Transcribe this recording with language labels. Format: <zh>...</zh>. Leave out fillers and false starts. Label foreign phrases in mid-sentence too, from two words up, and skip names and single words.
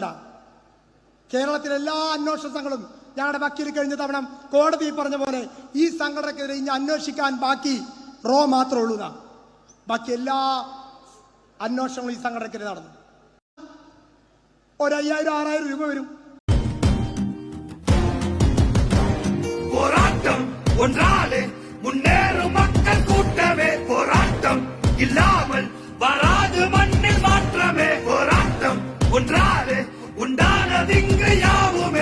<ml>കേരളത്തിലെ എല്ലാ അന്വേഷണ സംഘങ്ങളും ഞങ്ങളുടെ വക്കീൽ കഴിഞ്ഞ തവണ കോടതി പറഞ്ഞ പോലെ ഈ സംഘടനക്കെതിരെ ഇനി അന്വേഷിക്കാൻ ബാക്കി റോ മാത്രമേ ഉള്ളൂ. ബാക്കി എല്ലാ അന്വേഷണങ്ങളും ഈ സംഘടനക്കെതിരെ നടന്നു. 5000-6000 രൂപ വരും.</ml> <ta>போராட்டம் ஒன்றாலே முன்னேறும் மக்கள் கூட்டமே. போராட்டம் இல்லாமல் வராது மண்ணில் மாற்றமே. போராட்டம் ஒன்றாலே உண்டானதிங்கு யாவுமே.</ta>